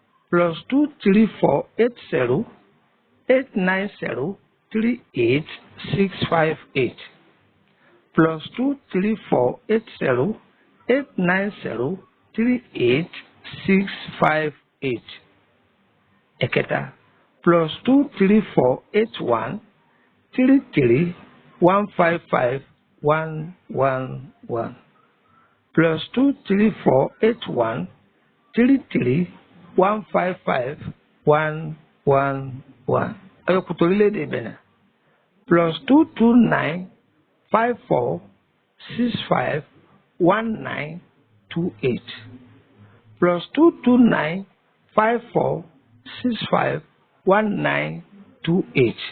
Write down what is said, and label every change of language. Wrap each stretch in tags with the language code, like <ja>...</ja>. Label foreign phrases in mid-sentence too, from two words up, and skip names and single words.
<en>Plus two three four eight zero eight nine zero three eight six five eight. Plus two three four eight zero eight nine zero three eight six five eight.</en> <yo>Ẹ̀kẹta,</yo> <en>plus two three four eight one three three one five five one one one. Plus two three four eight one three three one five five one one one.</en> <yo>Ẹ yọ kù torílẹ̀-èdè Benin.</yo> <en>Plus two two nine five four six five one nine two eight. Plus two two nine five four six five one nine two eight.</en>